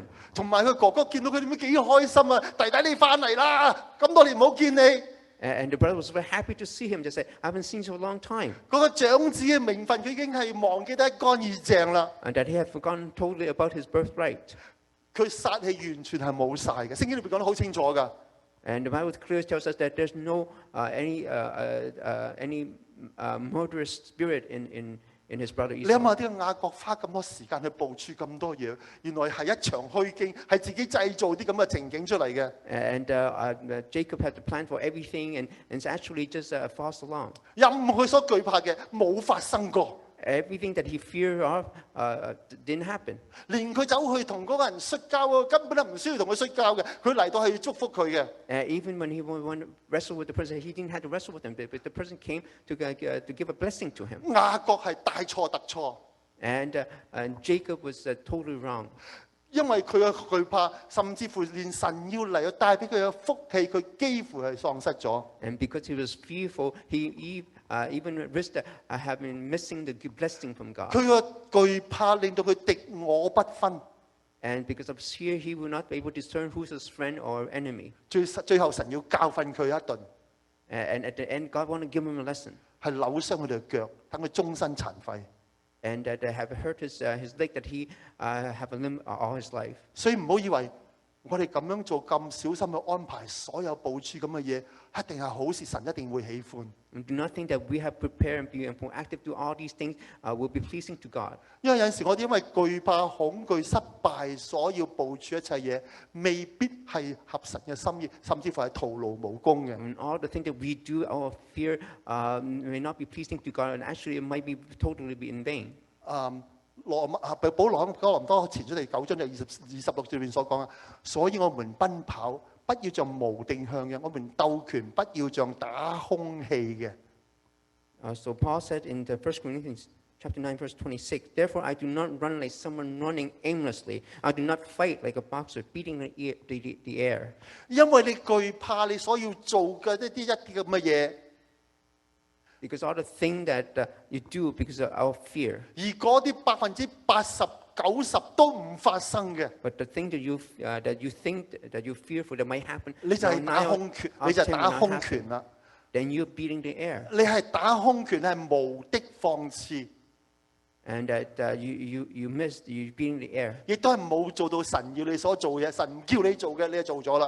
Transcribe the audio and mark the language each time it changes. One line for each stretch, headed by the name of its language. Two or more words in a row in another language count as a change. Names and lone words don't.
Cantonese: 同埋佢哥哥見到佢點樣幾開心啊！弟弟你翻嚟啦，咁多年冇見你。
English: And the brother was very happy to see him. Just say, I haven't seen you for a long time.
Cantonese: 嗰個長子嘅名分，佢已經係忘記得一乾二淨啦。
English: And that he had forgotten totally about his birthright.
Cantonese: 佢殺氣完全係冇晒嘅，聖經裏邊講得好清楚㗎。
English: And the Bible clearly tells us that there's no any murderous spirit in his brother
Cantonese: 你諗 Esau. 下啲雅各花咁多時間去部署咁多嘢，原來係一場虛驚，係自己製造啲咁嘅情景出嚟嘅。
English: And Jacob had to plan for everything, and it's actually just false alarm.
Cantonese: 任佢所懼怕嘅冇發生過，
English: Everything that he feared of didn't happen.
Cantonese: 連佢走去同嗰個人摔跤啊，根本都唔需要同佢摔跤嘅，佢嚟到係要祝福佢嘅。
English: Even when he wanted to wrestle with the person, he didn't have to wrestle with him, but the person came to give a blessing to him.
Cantonese: 雅各係大錯特錯，
English: And Jacob was totally wrong.
Cantonese: 因為佢嘅懼怕，甚至乎連神要嚟要帶俾佢嘅福氣，佢幾乎係喪失咗。
English: And because he was fearful, he even risked having missing the blessing from God.
Cantonese: 佢嘅懼怕令到佢敵我不分，
English: And because of fear, he will not be able to discern who's his friend or enemy.
Cantonese: 最後神要教訓佢一頓，
English: And at the end, God wanted to give him a lesson.
Cantonese: 係扭傷佢哋嘅腳，等佢終身殘廢。
English: And that they have hurt his leg, that he have a limp all his life.
Cantonese: 所以唔好以為我哋咁樣做咁小心去安排所有部署咁嘅嘢，一定係好事，神一定會喜歡。
English: And do not think that we have prepared and be proactive to all these things will be pleasing to God.
Cantonese: 因為有陣時我哋因為懼怕、恐懼、失敗，所要部署一切嘢，未必係合神嘅心意，甚至乎係徒勞無功嘅。
English: And all the things that we do out of fear may not be pleasing to God, and actually it might be totally be in vain.
Cantonese: 保羅喺哥林多前書第9章第26節裏面所講啊，所以我們奔跑，不要像無定向嘅；我們鬥拳，不要像打空氣嘅。
English: So Paul said in the 1 Corinthians chapter 9, verse 26, Therefore I do not run like someone running aimlessly. I do not fight like a boxer beating the air.
Cantonese: 因為你懼怕你所要做嘅一啲咁嘅嘢，
English: Because all the things that you do because of our fear.
Cantonese: 而嗰啲80%、90%都唔發生嘅，
English: But the thing that you think that you fearful that might happen,
Cantonese: 你就係打空拳，你就係打空拳啦。
English: then you're beating the air.
Cantonese: 你係打空拳係無的放矢，
English: And that you missed, you beating the air.
Cantonese: 亦都係冇做到神要你所做嘅嘢，神唔叫你做嘅，你就做咗啦。